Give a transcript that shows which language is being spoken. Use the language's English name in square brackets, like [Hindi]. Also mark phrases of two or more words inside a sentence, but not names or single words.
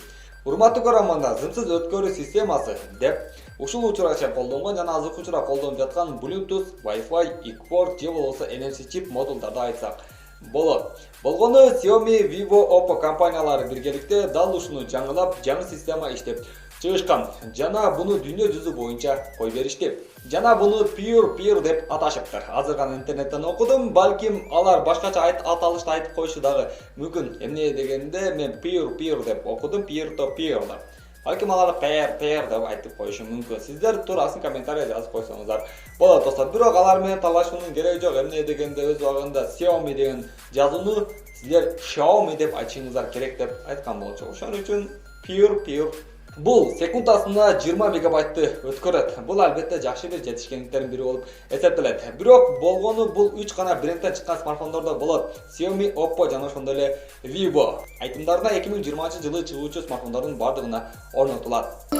[Kyrgyz] Урматтуу көрөрмандар, зымсыз өткөрүү системасы деп ушул учурача колдонгон жана азыркы учурда колдонуп жаткан Bluetooth, Wi-Fi, ePort же болбосо NFC чип модулдарды айтсак болот. Болгону Xiaomi, Vivo, Oppo компаниялары биргеликте дал ушуну жаңылап, жаңы система иштеп чыгышкан. Жана буну дүйнө жүзү боюнча кой беришти. Жана буну [English] peer-to-peer [Kyrgyz] деп аташыптыр. Азыр гана интернеттен окудум, балким алар башкача аталышты айтып коюшу дагы мүмкүн. Эмне дегенде мен [English] peer-to-peer [Kyrgyz] деп окудум, [English] peer-to-peer [Kyrgyz] деп. Балким алар peer деп айтып коюшу мүмкүн. Сиздер туурасын комментарийге жазып койсоңуздар болот достор. Бирок алар менен талашуунун кереги жок. Эмне дегенде өз убагында Xiaomi деген жазууну сиздер Xiaomi деп айтышыңыздар керек деп айткан болчу. Ошон үчүн [English] peer-to-peer. [Kyrgyz] Бул секундасына 20 мегабайтты өткөрөт. Бул албетте жакшы бир жетишкендиктердин бири болуп эсептелет. Бирок болгону бул 3 гана брендтен чыккан смартфондордо болот. Xiaomi, Oppo жана ошондой эле Vivo. Айтымдарына 2020 жылы чыгуучу смартфондордун бардыгына орнотулат.